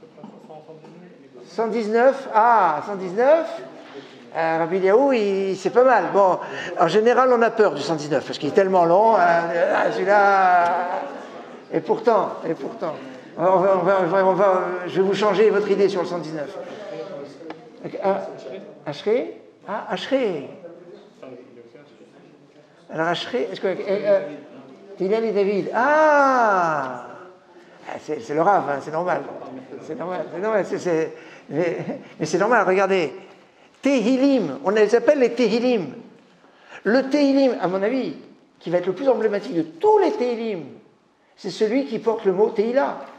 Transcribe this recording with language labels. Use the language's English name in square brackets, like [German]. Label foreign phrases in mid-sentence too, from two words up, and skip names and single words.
[French] 119, 119. Rabbi Eliaou, c'est pas mal. Bon, en général, on a peur du 119 parce qu'il est tellement long. Celui-là. Et pourtant, je vais vous changer votre idée sur le 119. Ashrei? Ashrei. Alors Ashrei, est-ce que Hillel et David? C'est le Rav, hein, c'est normal. Mais c'est normal, regardez. Tehillim, on les appelle les Tehillim. Le Tehillim, à mon avis, qui va être le plus emblématique de tous les Tehillim, c'est celui qui porte le mot Tehillah.